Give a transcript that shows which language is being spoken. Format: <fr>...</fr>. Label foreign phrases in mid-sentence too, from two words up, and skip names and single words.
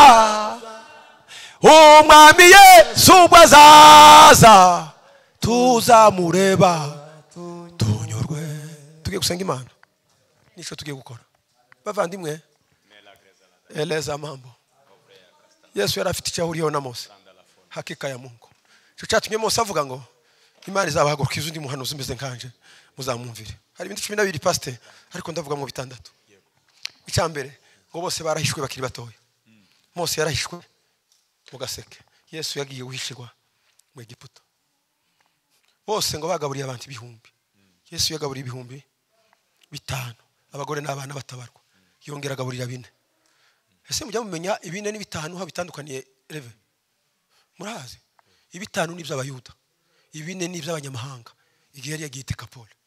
<rw>umwami Yesu ubwo azaza tuzamureba tunyurwe tugiye gusenga Imana nico tugiye gukora bavandimwe</rw> <sw>eleza mambo</sw> <rw>Yesu yari afite icyo ahuriyeho na Mose hakika</rw> <sw>ya Mungu</sw> <rw>cyo cyatumye Mose avuga ngo Imana izabahaguruka izundi muhanuzi umeze nkanje muzamumvire hari ibindi 12 pastor ariko ndavuga mu bitandatu icyambere ngo bose barahishwe bakiri batoya Mose yarahishwe mu gaseke Yesu yagiye guhishirwa mu Egiputa bose ngo bagaburiye abantu ibihumbi Yesu yagaburiye ibihumbi 5 abagore n'abana batabarwa yongera agaburira 4 ese mujya mumenya 4 n'5 ha bitandukaniye reve murazi 5 ni by'abayuda 4 ni by'abanyamahanga igihe yari yagiye Tekapole</rw>